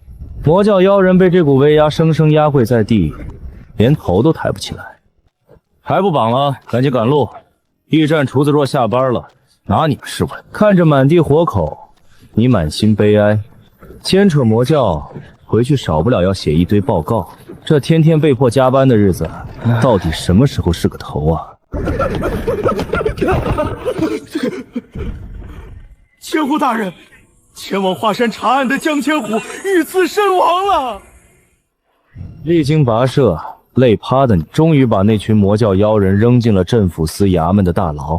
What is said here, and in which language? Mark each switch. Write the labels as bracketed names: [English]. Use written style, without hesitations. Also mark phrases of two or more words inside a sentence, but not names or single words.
[Chinese] 魔教妖人被這股威壓生生壓跪在地，連頭都抬不起來。還不綁了，趕緊趕路！驛站廚子若下班了，拿你們試問。看着滿地活口，你滿心悲哀。牽扯魔教回去少不了要寫一堆報告，這天天被迫加班的日子，到底什麼時候是個頭啊？千户大人，前往華山查案的江千虎遇刺身亡了。歷經跋涉，累趴的你終於把那群魔教妖人扔進了鎮撫司衙門的大牢。